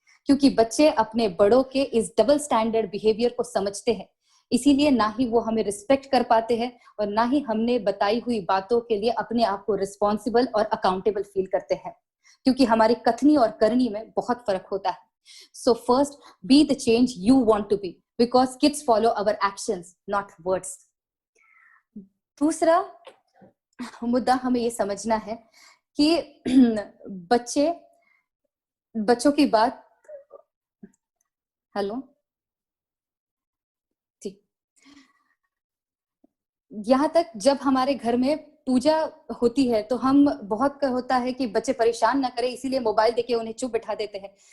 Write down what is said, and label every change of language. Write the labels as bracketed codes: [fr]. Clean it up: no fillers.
[hi] क्योंकि बच्चे अपने बड़ों के इस डबल स्टैंडर्ड बिहेवियर को समझते हैं, इसीलिए ना ही वो हमें रिस्पेक्ट कर पाते हैं और ना ही हमने बताई हुई बातों के लिए अपने आप को रिस्पॉन्सिबल और अकाउंटेबल फील करते हैं, क्योंकि हमारी कथनी और करनी में बहुत फर्क होता है। [en] So first, be the change you want to be, because kids follow our actions, not words. [hi] दूसरा मुद्दा हमें ये समझना है कि बच्चों की बात, हेलो, ठीक, यहाँ तक जब हमारे घर में पूजा होती है तो हम बहुत होता है कि बच्चे परेशान ना करें, इसीलिए मोबाइल देके उन्हें चुप बैठा देते हैं।